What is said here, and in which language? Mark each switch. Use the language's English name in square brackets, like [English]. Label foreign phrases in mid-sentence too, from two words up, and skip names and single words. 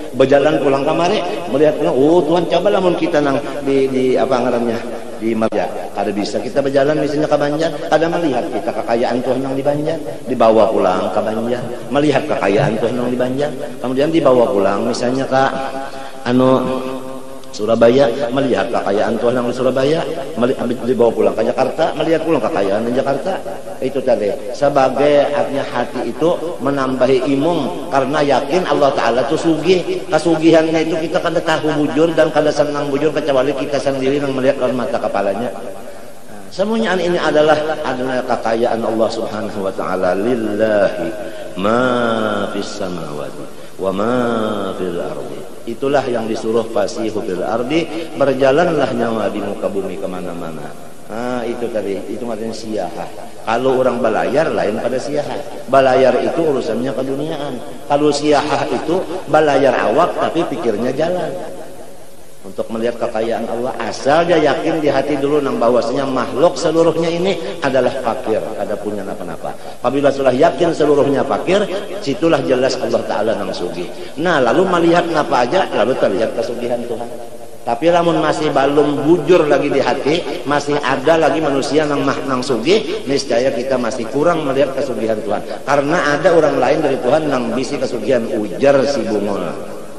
[Banjar] Berjalan pulang kemari, melihat pulang. Oh Tuhan coba lamun kita nang di apa ngarannya di Marja. Kada bisa kita berjalan misalnya ke Banjar. Kada melihat kita kekayaan Tuhan nang di Banjar. Dibawa pulang ke Banjar, melihat kekayaan Tuhan nang di Banjar. Kemudian dibawa pulang misalnya ke Surabaya, melihat kekayaan Tuhan yang di Surabaya, dibawa pulang ke Jakarta, melihat pulang kekayaan di Jakarta. Itu tadi sebagai artinya hati itu menambahi imung karena yakin Allah Ta'ala itu sugih. Kasugihannya itu kita kada tahu bujur dan kada senang bujur kecuali kita sendiri yang melihat dengan mata kepalanya. Semuanya ini adalah kekayaan Allah [Arabic] Subhanahu wa Ta'ala. Lillahi ma fis samawati wa ma fil ardi. [Banjar] Itulah yang disuruh [Arabic] fasihu fil ardi, [Banjar] berjalanlah nyawa di muka bumi kemana-mana. Nah itu tadi, itu artinya siyahah. Kalau orang balayar lain pada siyahah. Balayar itu urusannya keduniaan. Kalau siyahah itu balayar awak tapi pikirnya jalan. Untuk melihat kekayaan Allah, asal dia yakin di hati dulu nang bahwasanya makhluk seluruhnya ini adalah fakir, ada punya apa-apa. Apabila sudah yakin seluruhnya fakir, situlah jelas Allah Ta'ala nang sugih. Nah lalu melihat apa aja, lalu terlihat kesugihan Tuhan. Tapi lamun masih belum bujur lagi di hati, masih ada lagi manusia nang sugih, niscaya kita masih kurang melihat kesugihan Tuhan. Karena ada orang lain dari Tuhan nang bisi kesugihan, ujar si bungol.